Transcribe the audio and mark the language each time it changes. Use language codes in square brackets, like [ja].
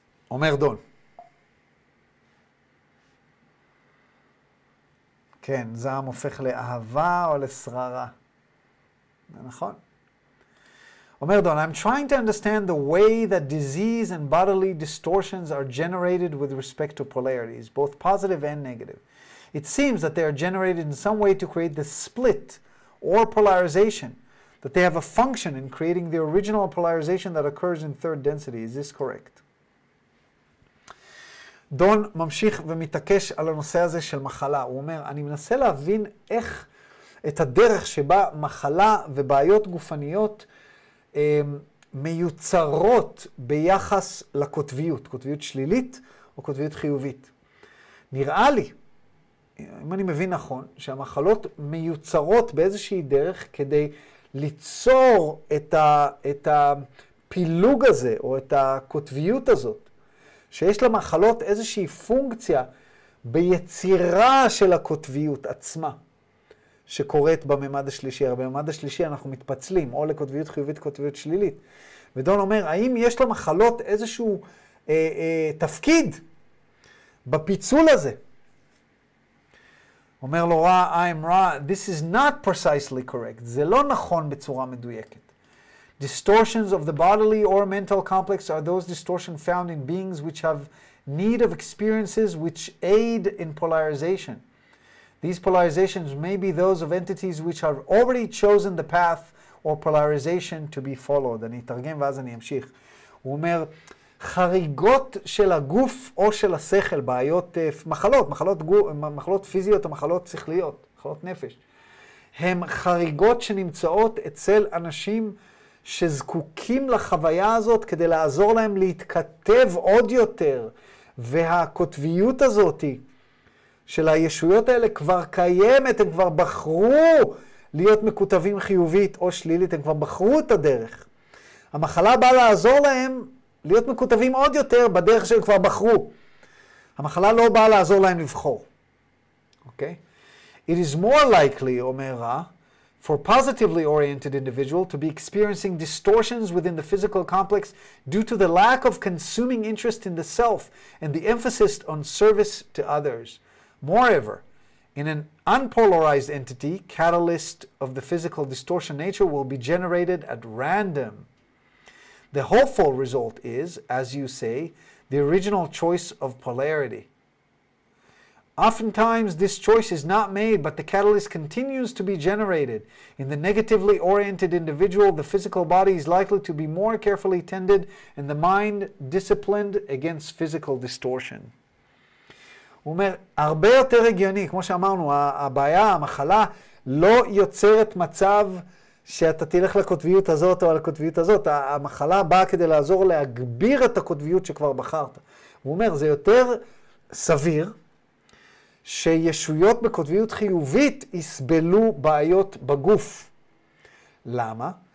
[he] אומר דון. כן, זעם הופך לאהבה או לשררה. נכון. אומר דון, [en] I'm trying to understand the way that disease and bodily distortions are generated with respect to polarities, both positive and negative. It seems that they are generated in some way to create the split or polarization, that they have a function in creating the original polarization that occurs in third density. Is this correct? [he] דון ממשיך ומתעקש על הנושא הזה של מחלה. הוא אומר, אני מנסה להבין איך את הדרך שבה מחלה ובעיות גופניות מיוצרות ביחס לקוטביות, קוטביות שלילית או קוטביות חיובית. נראה לי, אם אני מבין נכון, שהמחלות מיוצרות באיזושהי דרך כדי ליצור את הפילוג הזה או את הקוטביות הזאת, שיש למחלות איזושהי פונקציה ביצירה של הקוטביות עצמה, שקורית בממד השלישי. הרי בממד השלישי אנחנו מתפצלים, או לקוטביות חיובית, קוטביות שלילית. ודון אומר, האם יש למחלות איזשהו תפקיד בפיצול הזה? אומר לו רע, [en] I'm רע, this is not precisely correct. [he] זה לא נכון בצורה מדויקת. [en] Distortions of the bodily or mental complex are those distortions found in beings which have need of experiences which aid in polarization. These polarizations may be those of entities which have already chosen the path or polarization to be followed. [he] אני אתרגם ואז אני אמשיך. הוא אומר, חריגות של הגוף או של השכל, בעיות, מחלות פיזיות או מחלות שכליות, מחלות נפש, הן חריגות שנמצאות אצל אנשים שזקוקים לחוויה הזאת כדי לעזור להם להתכתב עוד יותר, והקוטביות הזאת של הישויות האלה כבר קיימת, הם כבר בחרו להיות מקוטבים חיובית או שלילית, הם כבר בחרו את הדרך. המחלה באה לעזור להם להיות מקוטבים עוד יותר בדרך שהם כבר בחרו. המחלה לא באה לעזור להם לבחור. אוקיי? [en] It is more likely, [he] אומר רע, [en] for positively oriented individual to be experiencing distortions within the physical complex due to the lack of consuming interest in the self and the emphasis on service to others. Moreover, in an unpolarized entity, catalyst of the physical distortion nature will be generated at random. The hopeful result is, as you say, the original choice of polarity. Oftentimes, this choice is not made, but the catalyst continues to be generated. In the negatively oriented individual, the physical body is likely to be more carefully tended and the mind disciplined against physical distortion. [he] הוא אומר, הרבה יותר הגיוני, כמו שאמרנו, הבעיה, המחלה, לא יוצרת מצב שאתה תלך לקוטביות הזאת או לקוטביות הזאת. המחלה באה כדי לעזור להגביר את הקוטביות שכבר בחרת. הוא אומר, זה יותר סביר שישויות בקוטביות חיובית יסבלו בעיות בגוף. למה?